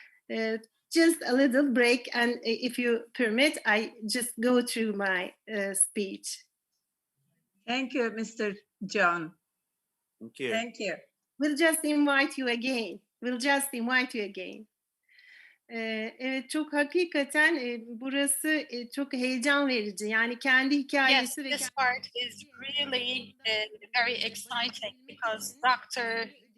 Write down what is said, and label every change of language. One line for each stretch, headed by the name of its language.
English: Just a little break, and if you permit, I just go through my speech. Thank you, Mr. John. Thank you. Thank you. We'll just invite you again.
Turkish: Evet, çok hakikaten burası çok heyecan verici. Yani kendi hikayesi
English: Yes,
Turkish: ve
English: this part is really very exciting because Dr.